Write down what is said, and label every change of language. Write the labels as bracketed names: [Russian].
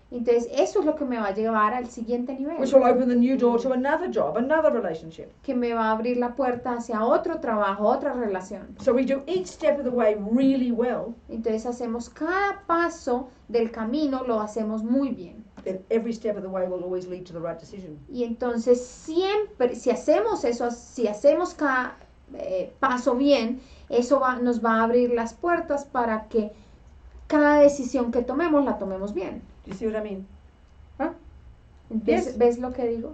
[Spanish] Entonces, eso es lo que me va a llevar al siguiente nivel, [English] which will open the new door to another job, another relationship. [Spanish] que me va a abrir la puerta hacia otro trabajo, otra relación. [English] So we do each step of the way really well, [Spanish] Entonces hacemos cada paso del camino, lo hacemos muy bien. [English] then every step of the way will always lead to the right decision. [Spanish] Y entonces siempre, si hacemos eso, si hacemos cada paso bien, eso nos va a abrir las puertas para que cada decisión que tomemos la tomemos bien. [English] Do you see what I mean? [Spanish] Entonces, [English] Yes. [Spanish] ¿ves lo que digo?